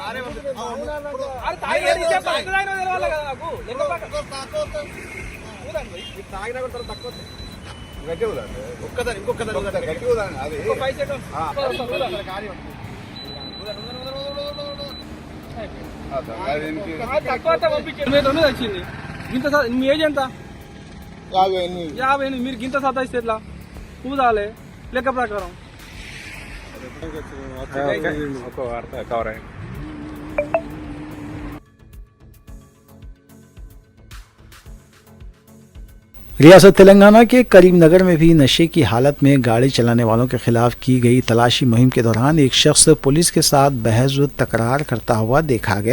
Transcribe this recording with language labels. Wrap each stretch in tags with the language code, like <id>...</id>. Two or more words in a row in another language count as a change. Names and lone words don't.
<te>తాగినా కూడా తక్కువ ఒక్కదాని ఇంకొకదాని అది 5 సెకండ్స్ తక్కువ వచ్చింది ఇంత మీ ఏజ్ ఎంత? 58 మీరు గింత సతాయిస్తే ఎట్లా? ఊదాలే లెక్క ప్రకారం కవర్ అయ్యి</te> <ur>ریاست تلنگانہ کے کریم نگر میں بھی نشے کی حالت میں گاڑی چلانے والوں کے خلاف کی گئی تلاشی مہم کے دوران ایک شخص پولیس کے ساتھ بحث و تکرار کرتا ہوا دیکھا گیا۔</ur>